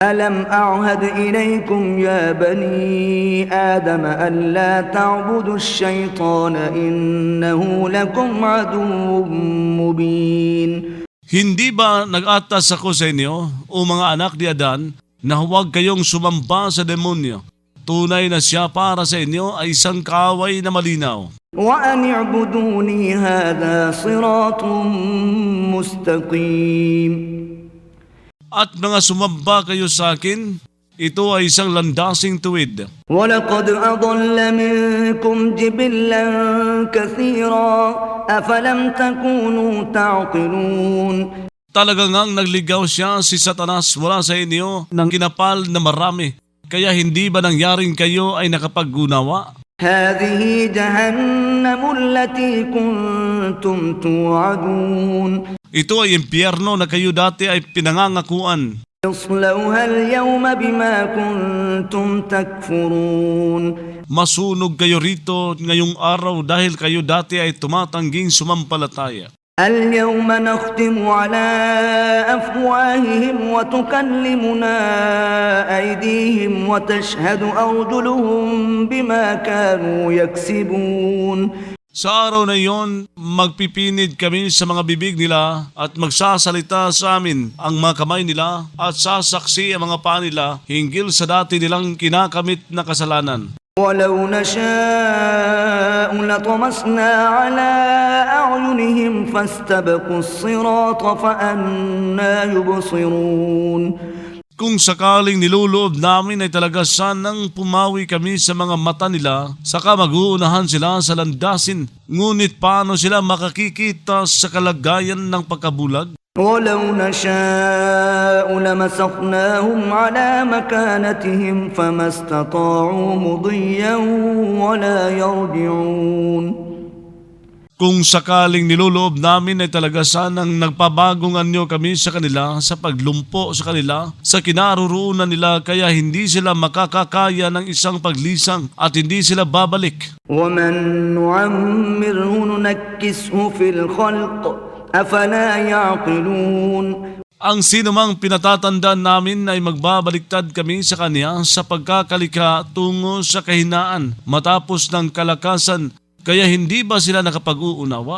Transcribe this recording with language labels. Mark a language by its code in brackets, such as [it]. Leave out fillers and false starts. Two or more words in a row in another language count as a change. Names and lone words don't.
[ar] ألم أعهد إليكم يا بني آدم ألا تعبدوا الشيطان إنه لكم عدو مبين. [tl] Hindi ba nag-atas ako sa inyo, o mga anak ni Adan, na huwag kayong sumamba sa demonyo? Tunay na siya para sa inyo ay isang kaaway na malinaw. [ar] وأن اعبدوني هذا صراط مستقيم. [tl] At mga sumamba kayo sa akin, ito ay isang landasing tuwid. [ar] ولقد أضل منكم جبلا كثيرا أفلم تكونوا تعقلون. [tl] Talagang ngang nagligaw siya si Satanas mula sa inyo ng kinapal na marami. Kaya hindi ba nangyaring kayo ay nakapag-unawa? [ar] هذه جهنم التي كنتم توعدون. [tl] Ito ay impyerno na kayo dati ay pinangangakuan. [ar] اصلوها اليوم بما كنتم تكفرون. [tl] Masunog kayo rito ngayong araw dahil kayo dati ay tumatangging sumampalataya. [ar] اليوم نختم على أفواههم وتكلمنا أيديهم وتشهد أرجلهم بما كانوا يكسبون. [tl] Sa araw na iyon, magpipinid kami sa mga bibig nila at magsasalita sa amin ang mga kamay nila at sasaksi ang mga paa nila hinggil sa dati nilang kinakamit na kasalanan. [ar] ولو نشاء لطمسنا على أعينهم فاستبقوا الصراط فأنى يبصرون. [tl] Kung sakaling niluloob namin ay talaga sanang pumawi kami sa mga mata nila, saka mag-uunahan sila sa landasin. Ngunit paano sila makakikita sa kalagayan ng pagkabulag? [ar] ولو نشاء لمسخناهم على مكانتهم فما استطاعوا مضيا ولا يرجعون. [tl] Kung sakaling niluloob namin ay talaga sanang nagpabagong anyo kami sa kanila sa paglumpo sa kanila sa kinaroroonan nila, kaya hindi sila makakakaya ng isang paglisang at hindi sila babalik. [ar] ومن نعمره ننكسه في الخلق أفلا يعقلون. [tl] Ang sinumang pinatatandaan namin ay magbabaliktad kami sa kanya sa pagkakalika tungo sa kahinaan matapos ng kalakasan, kaya hindi ba sila nakapag-uunawa?